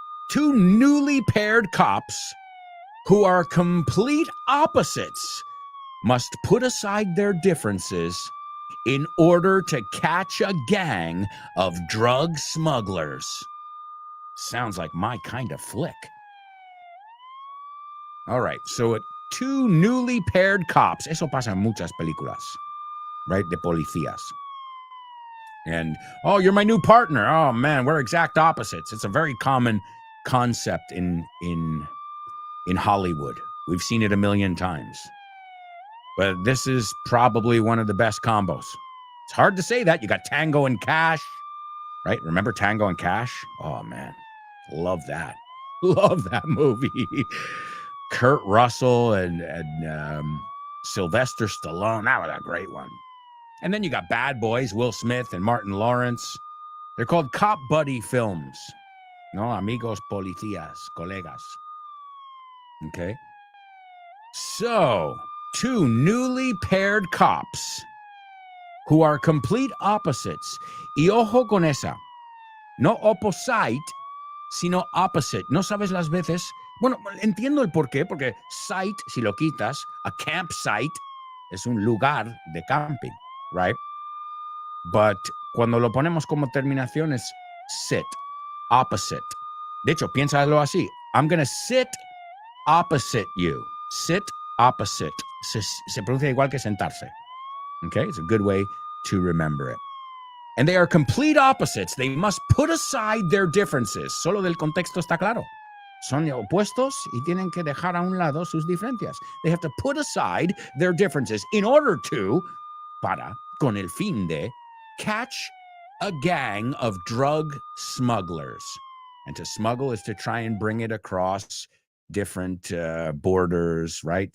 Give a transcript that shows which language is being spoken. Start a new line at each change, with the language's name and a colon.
English: Two newly paired cops who are complete opposites must put aside their differences in order to catch a gang of drug smugglers. Sounds like my kind of flick. All right, so two newly paired cops.
Spanish: Eso pasa en muchas películas, right? De policías.
English: And, oh, you're my new partner. Oh, man, we're exact opposites. It's a very common concept in Hollywood. We've seen it a million times. But this is probably one of the best combos. It's hard to say that. You got Tango and Cash, right? Remember Tango and Cash? Oh, man, love that. Love that movie. Kurt Russell and Sylvester Stallone. That was a great one. And then you got Bad Boys, Will Smith and Martin Lawrence. They're called cop buddy films.
Spanish: No, amigos, policías, colegas.
English: Okay. So, two newly paired cops who are complete opposites.
Spanish: Y ojo con esa. No opposite, sino opposite. No sabes las veces. Bueno, entiendo el por qué, porque site, si lo quitas, a campsite es un lugar de camping, right? But cuando lo ponemos como terminación es sit, opposite. De hecho, piénsalo así.
English: I'm going to sit opposite you. Sit opposite.
Spanish: Se pronuncia igual que sentarse.
English: Okay, it's a good way to remember it. And they are complete opposites. They must put aside their differences.
Spanish: Solo del contexto está claro. Son opuestos y tienen que dejar a un lado sus diferencias.
English: They have to put aside their differences in order to,
Spanish: con el fin de,
English: catch a gang of drug smugglers. And to smuggle is to try and bring it across different borders, right?